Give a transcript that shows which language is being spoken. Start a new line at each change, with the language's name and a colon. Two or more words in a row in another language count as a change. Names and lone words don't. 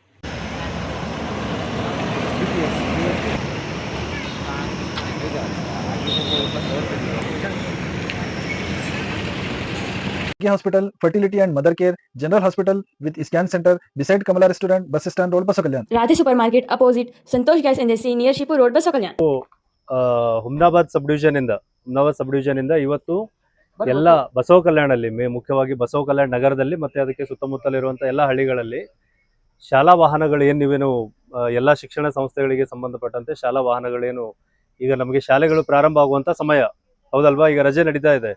English: Hospital, Fertility and Mother Care, General Hospital with Scan Centre beside Kamala Restaurant, Bus Stand Road, Baso Kalyan. Radhe Super Market opposite Santosh Gas Industry near Shipu Road Baso Kalyan.
Kannada: ಹುಮ್ನಾಬಾದ್
English: sub division
Kannada: ಇಂದ ಇವತ್ತು ಎಲ್ಲ ಬಸವ ಕಲ್ಯಾಣಲ್ಲಿ ಮುಖ್ಯವಾಗಿ ಬಸವ ಕಲ್ಯಾಣ ನಗರದಲ್ಲಿ ಮತ್ತೆ ಅದಕ್ಕೆ ಸುತ್ತಮುತ್ತಲಿರುವಂತಹ ಎಲ್ಲ ಹಳ್ಳಿಗಳಲ್ಲಿ ಶಾಲಾ ವಾಹನಗಳು ನೀವೇನು ಎಲ್ಲ ಶಿಕ್ಷಣ ಸಂಸ್ಥೆಗಳಿಗೆ ಸಂಬಂಧಪಟ್ಟಂತೆ ಶಾಲಾ ವಾಹನಗಳೇನು ಈಗ ನಮಗೆ ಶಾಲೆಗಳು ಪ್ರಾರಂಭ ಆಗುವಂತ ಸಮಯ ಹೌದಲ್ವಾ, ಈಗ ರಜೆ ನಡೀತಾ ಇದೆ.